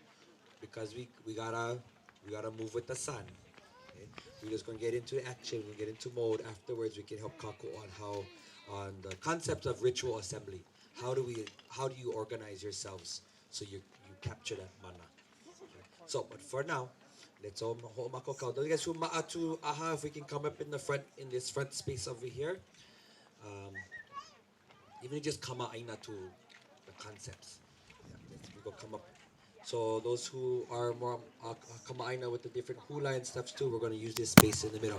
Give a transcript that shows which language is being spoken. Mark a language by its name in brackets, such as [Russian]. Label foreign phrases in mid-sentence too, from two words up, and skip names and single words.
[English] Because we gotta move with the sun. Okay? We're just gonna get into action. We'll get into mode. Afterwards, we can help Kako on how on the concept of ritual assembly. How do you organize yourselves so you capture that mana? Okay? So, but for now, let's all ho mako kau. Those guys who maatu aha, if we can come up in the front in this front space over here. Um, Even just come out aina to the concepts. Yeah, we go come up. So those who are more kamaaina with the different hula and stuff too, we're going to use this space in the middle.